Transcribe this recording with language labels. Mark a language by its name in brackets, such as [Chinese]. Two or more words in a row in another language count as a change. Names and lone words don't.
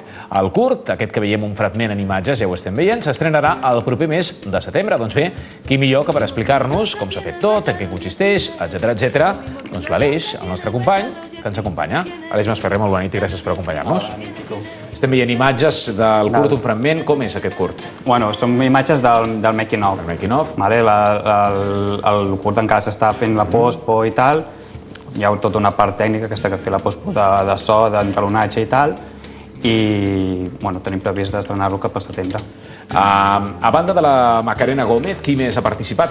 [Catalan] El curt, aquest que veiem un fragment en imatges, ja ho estem veient, s'estrenarà el proper mes de setembre. Doncs bé, qui millor que per explicar-nos com s'ha fet tot, en què consisteix, etc. Doncs l'Aleix, el nostre company, que ens acompanya. Aleix Masferrer, molt bona nit i gràcies per acompanyar-nos. Bona nit, tu. Estem veient imatges del curt, un fragment. Com és aquest curt? Bueno, són imatges del [English] making of. El making of. [Catalan] El curt encara s'està fent la pospo i tal. Hi ha tota una part tècnica que està a fer la pospo de so, d'entalonatge i tal. I bueno, tenim previst d'estrenar-lo cap al setembre. A banda de la Macarena Gómez, qui més ha participat?